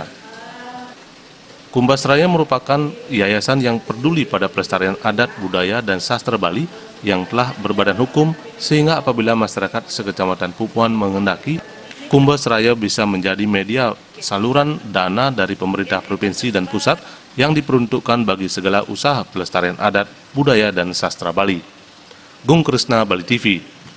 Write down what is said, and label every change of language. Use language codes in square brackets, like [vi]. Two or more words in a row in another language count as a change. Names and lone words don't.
[id] Kumbes Raya merupakan yayasan yang peduli pada pelestarian adat, budaya, dan sastra Bali yang telah berbadan hukum sehingga apabila masyarakat sekecamatan Pupuan menghendaki, Kumbes Raya bisa menjadi media saluran dana dari pemerintah provinsi dan pusat yang diperuntukkan bagi segala usaha pelestarian adat, budaya, dan sastra Bali. Gung Krisna, Bali TV.